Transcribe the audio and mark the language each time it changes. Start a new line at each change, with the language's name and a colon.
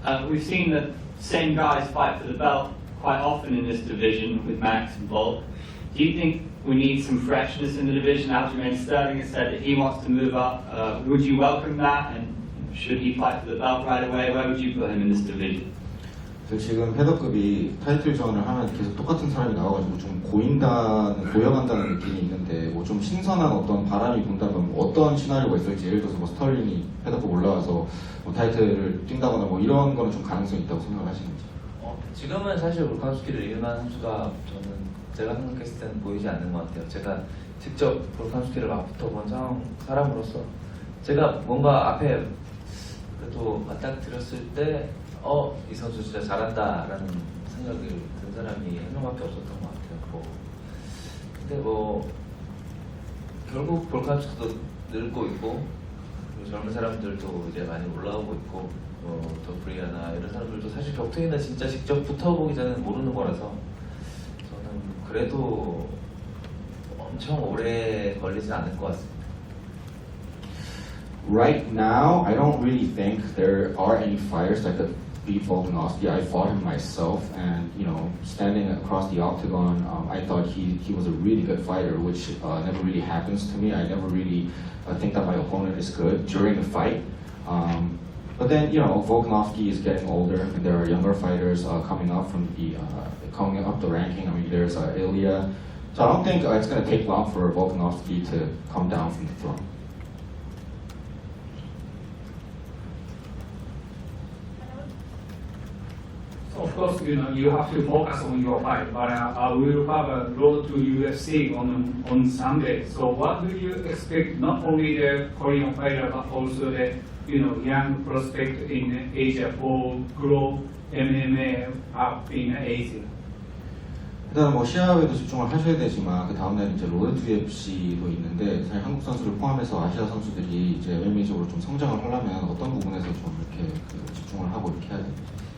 English: We've seen the same guys fight for the belt quite often in this division with Max and Volk. Do you think we need some freshness in the division? Aljamain Sterling has said that he wants to move up. Would you welcome that? And should he fight for the belt right away? Where would you put him in this division?
Korean: 지금 패더급이 타이틀전을 하면 계속 똑같은 사람이 나와가지고 좀 고여간다는 느낌이 있는데 뭐 좀 신선한 어떤 바람이 분다면 어떤 시나리오가 있을지 예를 들어서 뭐 스털링이 패더급 올라와서 뭐 타이틀을 뛴다거나 뭐 이런 거는 좀 가능성이 있다고 생각하시는지? 지금은 사실 볼카nov스키를 이길 만한 선수가 저는 제가 생각했을 때는 보이지 않는 것 같아요. 제가 직접 볼카nov스키를 막 붙어본 사람으로서 제가 뭔가 앞에 그래도 맞닥뜨렸을 때 이 선수 진짜 잘한다라는 생각이 든 사람이 한 명밖에 없었던 것 같아요. 근데 결국 볼카nov스키도 늙고 있고 그리고 젊은 사람들도 이제 많이 올라오고 있고 뭐더 브리아나 이런 사람들도 사실 격투기는 진짜 직접 붙어보기 전에 모르는 거라서 저는 그래도 엄청 오래 걸리진 않을 것 같습니다.
English: Right now, I don't really think there are any fighters that could beat Volkanovski. I fought him myself, and standing across the octagon, I thought he was a really good fighter, which never really happens to me. I never really think that my opponent is good during the fight. But then, Volkanovski is getting older, and there are younger fighters coming up the ranking. I mean, there's Ilya. So I don't think it's going to take long for Volkanovski to come down from the throne. Of course, you have to focus on your fight, but we will have a road to UFC on Sunday. So what do you expect? Not only the Korean fighter, but also the young prospect in Asia for grow MMA up in Asia.
Korean: 일단 뭐 시합에도 집중을 하셔야 되지만 그 다음날 이제 로드 투 UFC도 있는데 사실 한국 선수를 포함해서 아시아 선수들이 이제 MMA적으로 좀 성장을 하려면 어떤 부분에서 좀 이렇게 집중을 하고 이렇게 해야 됩니까?